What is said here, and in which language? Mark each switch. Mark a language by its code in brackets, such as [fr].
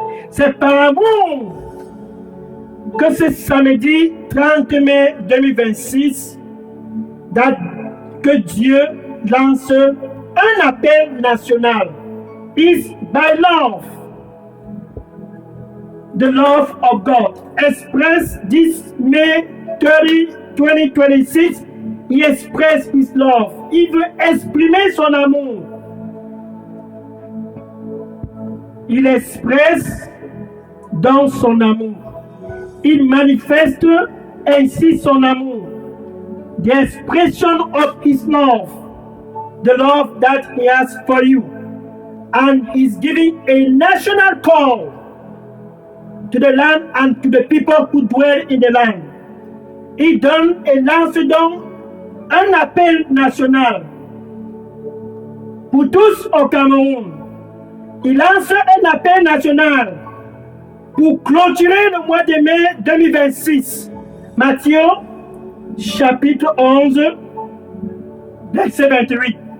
[fr] C'est par amour que ce samedi 30 mai 2026, que Dieu lance un appel national. [en] It's by love, the love of God. Expressed this May 30, 2026, he expressed his love. [fr] Il veut exprimer son amour. Il expresse dans son amour. Il manifeste ainsi son amour. [en] The expression of his love, the love that he has for you. And is giving a national call to the land and to the people who dwell in the land. [fr] Il donne et lance donc un appel national pour tous au Cameroun. Il lance un appel national pour clôturer le mois de mai 2026. Matthieu, chapitre 11, verset 28.